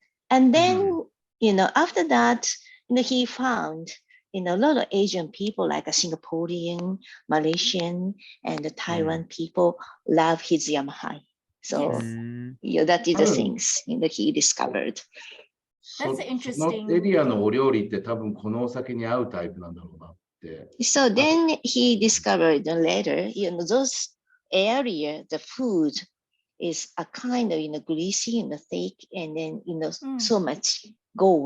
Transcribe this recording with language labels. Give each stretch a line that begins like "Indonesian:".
English: And then, after that, he found, a lot of Asian people like a Singaporean, Malaysian, and the Taiwan people love his Yamahai. So, that is the things he discovered. That's
Japanese: その
English: interesting.
Japanese: エリアのお料理って多分このお酒に合うタイプなんだろうなって。
English: So then he discovered later, those area, the food is a kind of, greasy and thick, and then, so much go